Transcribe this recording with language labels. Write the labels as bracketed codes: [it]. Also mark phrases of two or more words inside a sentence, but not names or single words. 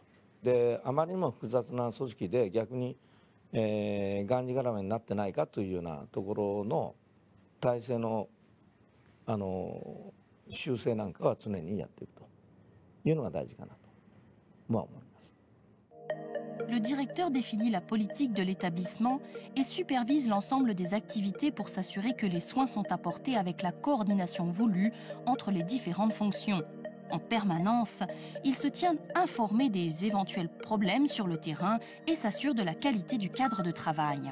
[ja] であまりにも複雑な組織で逆に、がんじがらめになってないかというようなところの体制の修正なんかは常にやっていくというのが大事かなと思います。 [fr] Le directeur définit la politique de l'établissement et supervise l'ensemble des activités pour s'assurer que les soins sont apportés avec la coordination voulue entre les différentes fonctions. En permanence, il se tient informé des éventuels problèmes sur le terrain et s'assure de la qualité du cadre de travail.